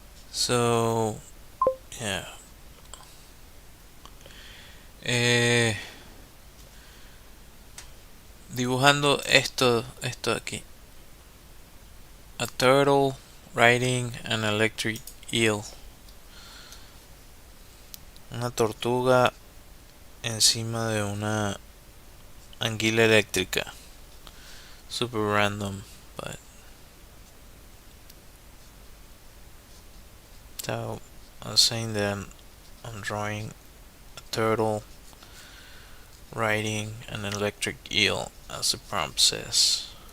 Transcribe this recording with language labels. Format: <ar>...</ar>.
<en>So yeah.</en> <es>Eh, Dibujando esto aquí.</es> <en>A turtle riding an electric eel.</en> <es>Una tortuga encima de una anguila eléctrica.</es> <en>Super random, but so I was saying that I'm drawing a turtle riding an electric eel, as the prompt says.</en>